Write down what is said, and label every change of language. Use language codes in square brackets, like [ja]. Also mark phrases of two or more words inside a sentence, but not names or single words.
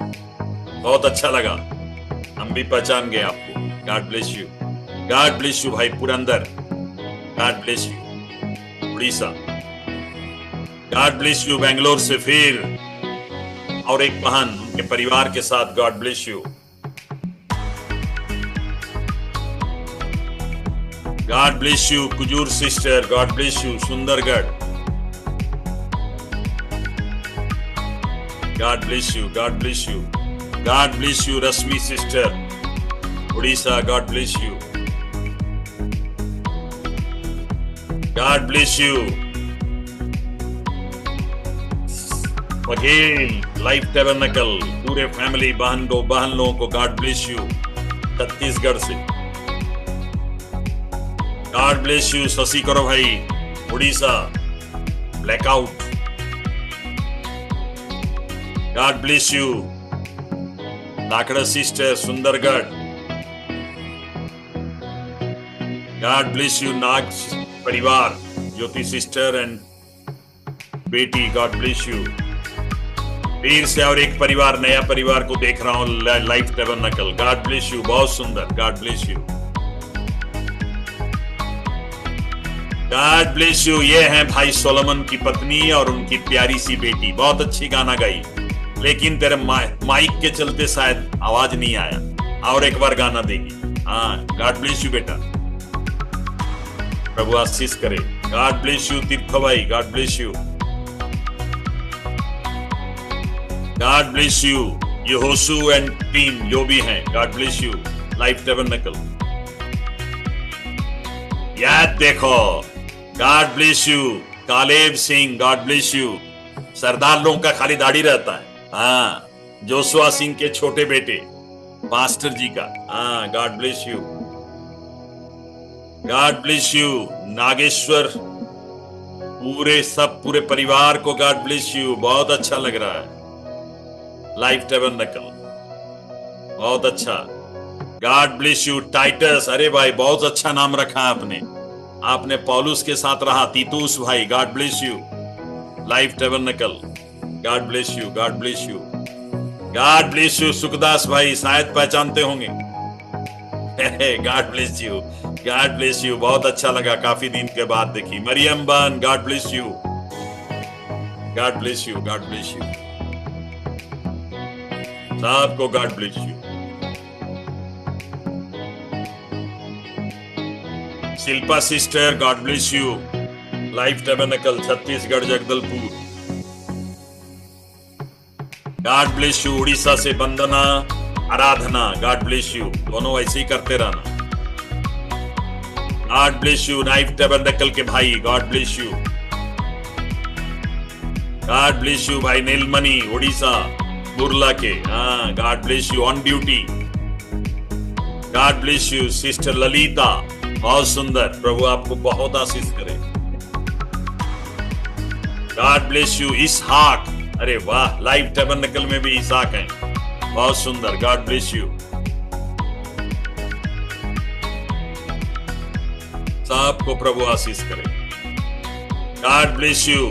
[hi] बहुत अच्छा लगा, हम भी पहचान गए आपको। [en] God bless you. God bless you भाई पुरंदर। God bless you, उड़ीसा। God bless you, [hi] बेंगलुरु से फिर और एक बहन उनके परिवार के साथ। [en] God bless you. God bless you, कुजूर सिस्टर। God bless you, सुंदरगढ़। God bless you, God bless you. God bless you, [hi] रश्मि सिस्टर, उड़ीसा। [en] God bless you. God bless you, [hi] बघेल लाइफ टैबरनेकल पूरे फैमिली बहन लोगों को [en] God bless you, [hi] छत्तीसगढ़ से। [en] God bless you, [hi] शशि करो भाई, उड़ीसा, ब्लैकआउट। [en] God bless you, नाकड़ा सिस्टर, सुंदरगढ़। God bless you, [hi] नाग परिवार, ज्योति सिस्टर एंड बेटी, [en] God bless you. [hi] फिर से और एक परिवार, नया परिवार को देख रहा हूं, लाइफ टैबरनेकल, [en] God bless you, [hi] बहुत सुंदर, [en] God bless you, God bless you. [hi] ये हैं भाई सोलोमन की पत्नी और उनकी प्यारी सी बेटी, बहुत अच्छी गाना गाई, लेकिन तेरे माइक के चलते शायद आवाज नहीं आया, और एक बार गाना देगी। हाँ, [en] God bless you [hi] बेटा, प्रभु आशीष करे। [en] God bless you तीर्थ भाई, God bless you, God bless you. [hi] यहोशू एंड टीम जो भी हैं, [en] God bless you, [hi] लाइफ टैबरनेकल। याद देखो, [en] God bless you. कालेब सिंह, God bless you. [hi] सरदार लोगों का खाली दाढ़ी रहता है। हाँ, जोशुआ सिंह के छोटे बेटे मास्टर जी का, हाँ, [en] God bless you, God bless you. [hi] नागेश्वर, पूरे परिवार को [en] God bless you, [hi] बहुत अच्छा लग रहा है, लाइफ टैबरनेकल, बहुत अच्छा, [en] God bless you. [hi] टाइटस, अरे भाई बहुत अच्छा नाम रखा है आपने पौलुस के साथ रहा। तीतुस भाई, [en] God bless you, Life Tabernacle, God bless you, God bless you, God bless you. [hi] सुखदास भाई शायद पहचानते होंगे, [en] God bless you, God bless you, [hi] बहुत अच्छा लगा, काफी दिन के बाद देखी। मरियम बन, [en] God bless you, God bless you, God bless you, सबको God bless you. शिल्पा सिस्टर, God bless you, लाइफ टैबरनेकल, छत्तीसगढ़ जगदलपुर, God bless you. [hi] उड़ीसा से वंदना, आराधना, [en] God bless you, [hi] दोनों ऐसे ही करते रहना, [en] God bless you. [hi] लाइफ टैबरनेकल के भाई, [en] God bless you, God bless you भाई। नीलमणि, उड़ीसा, बुरला [hi] के, हाँ, [en] God bless you, on duty, God bless you. [hi] सिस्टर ललिता, बहुत सुंदर, प्रभु आपको बहुत आशीष करे, [en] God bless you. [hi] इसहाक, अरे वाह, लाइफ टैबरनेकल में भी इसहाक हैं, बहुत सुंदर, [en] God bless you, [hi] सबको प्रभु आशीष करे, [en] God bless you.